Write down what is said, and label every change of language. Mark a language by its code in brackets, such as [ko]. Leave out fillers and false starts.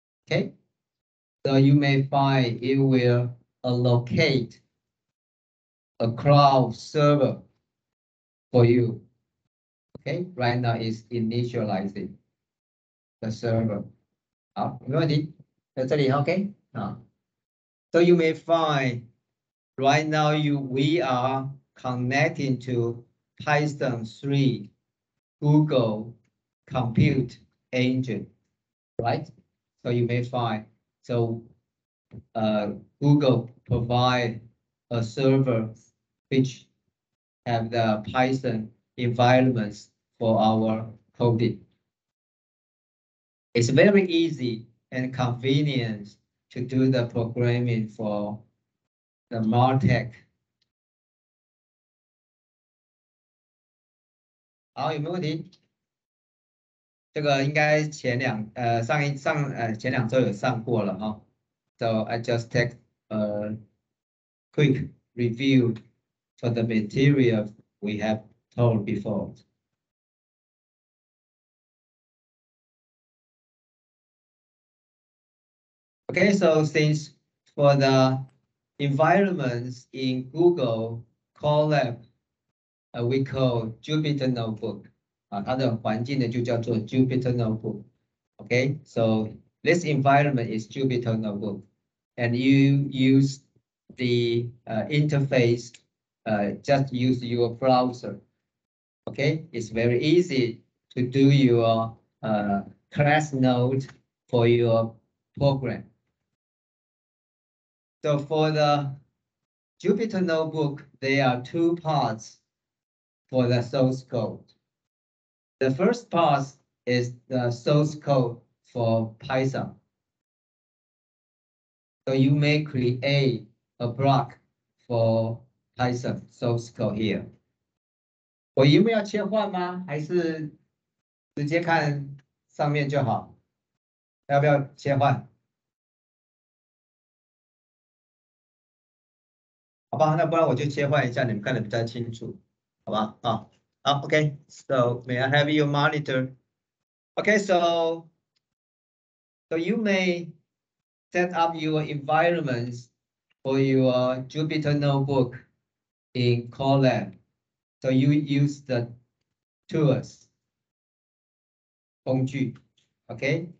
[en] Okay, so you may find it will allocate a cloud server for you. Okay, right now it's initializing the server. [zh] 好，没问题，在这里 OK 啊。 [en] So you may find right now we are connecting to Python 3 Google Compute Engine, right? So you may find Google provide a server which have the Python environments for our coding. It's very easy and convenient to do the programming for the MarTech. [zh] 好，有没有问题？这个应该前两周有上过了哈。 [en] So I just take a quick review for the material we have told before. Okay, so since for the environments in Google Colab, we call Jupyter Notebook. [zh] 它的环境呢就叫做 Jupyter Notebook. [en] Okay, so this environment is Jupyter Notebook, and you use the interface. Just use your browser. Okay, it's very easy to do your class node for your program. So for the Jupyter Notebook, there are two parts for the source code. The first part is the source code for Python. So you may create a block for Python source code here. [zh] 我有没有要切换吗？还是直接看上面就好？要不要切换？好吧，那不然我就切换一下，你们看得比较清楚，好吧？ [en] Okay. So may I have your monitor? Okay, so you may set up your environments for your Jupyter Notebook in Colab. So you use the tools, 工具, okay?